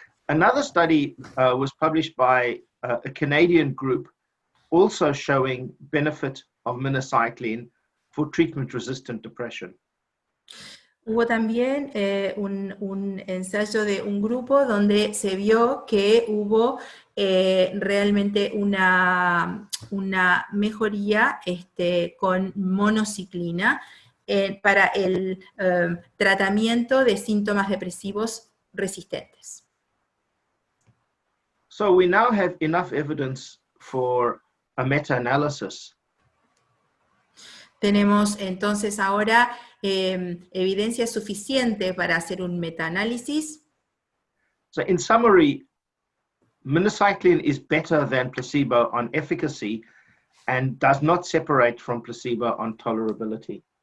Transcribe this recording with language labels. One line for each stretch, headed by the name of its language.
English: Another study was published by a Canadian group also showing benefit of minocycline for treatment-resistant depression.
Spanish: Hubo también un ensayo de un grupo donde se vio que hubo realmente una mejoría con monociclina para el tratamiento de síntomas depresivos resistentes.
English: So we now have enough evidence for a meta-analysis.
Spanish: Tenemos entonces ahora evidencia suficiente para hacer un metaanálisis.
English: So in summary, minocycline is better than placebo on efficacy and does not separate from placebo on tolerability.